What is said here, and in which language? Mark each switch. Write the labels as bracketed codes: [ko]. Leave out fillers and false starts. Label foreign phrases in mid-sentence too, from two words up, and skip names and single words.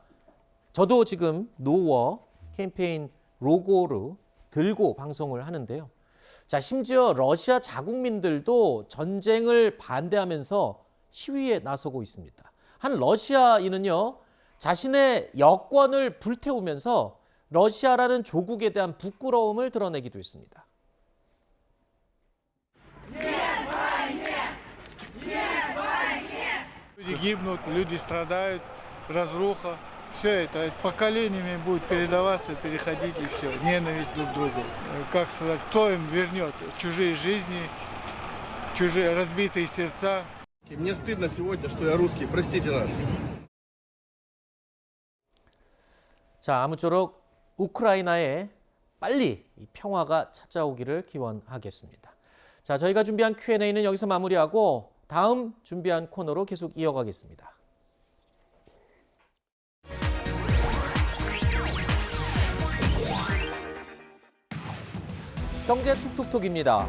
[ko] 저도 지금 노워 캠페인 로고를 들고 방송을 하는데요. 자, 심지어 러시아 자국민들도 전쟁을 반대하면서 시위에 나서고 있습니다. 한 러시아인은요, 자신의 여권을 불태우면서 러시아라는 조국에 대한 부끄러움을 드러내기도 했습니다. [ru] Люди гибнут, люди страдают, разруха. Все это поколениями будет передаваться, переходить и все. Ненависть друг к другу. Как сказать, кто им вернет чужие жизни, чужие разбитые сердца? Мне стыдно сегодня, что я русский. Простите нас. [ko] 자, 아무쪼록 우크라이나에 빨리 이 평화가 찾아오기를 기원하겠습니다. 자, 저희가 준비한 Q&A는 여기서 마무리하고 다음 준비한 코너로 계속 이어가겠습니다. 경제 툭툭툭입니다.